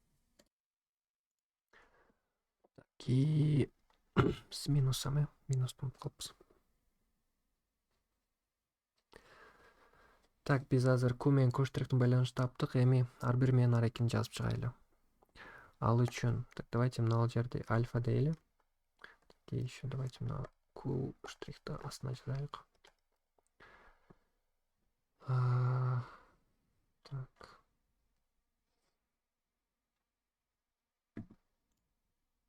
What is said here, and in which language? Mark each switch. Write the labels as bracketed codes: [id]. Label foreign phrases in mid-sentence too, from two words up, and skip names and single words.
[ru] И с минусами, [ky] минустун кылабыз. Так, биз азыр Q менен Q' байланышты таптык. Эми R1 менен R2 жазып чыгайлы. Ал үчүн, [ru] так, давайте [ky] мына жерде альфа дейли. [ru] И еще давайте [ky] мына Q' астына жазайлык. [ru] Так.